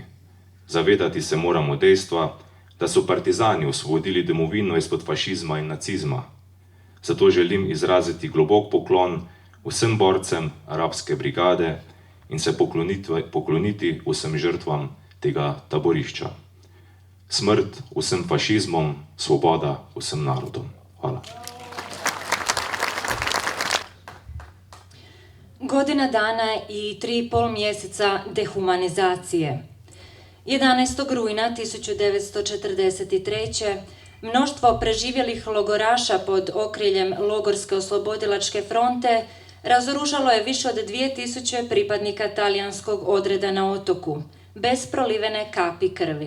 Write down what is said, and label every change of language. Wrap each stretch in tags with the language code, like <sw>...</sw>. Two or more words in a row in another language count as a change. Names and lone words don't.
<sl>Zavedati se moramo dejstva, da so partizani osvobodili domovino izpod fašizma in nacizma. Zato želim izraziti globok poklon vsem borcem arabske brigade in se pokloniti vsem žrtvam tega taborišča. Smrt vsem fašizmom, svoboda vsem narodom. Hvala.</sl> <hr>Godina dana i 3,5 mjeseca dehumanizacije. 11. rujna 1943. mnoštvo preživjelih logoraša pod okriljem Logorske oslobodilačke fronte razoružalo je više od 2000 pripadnika talijanskog odreda na otoku, bez prolivene kapi krvi.</hr>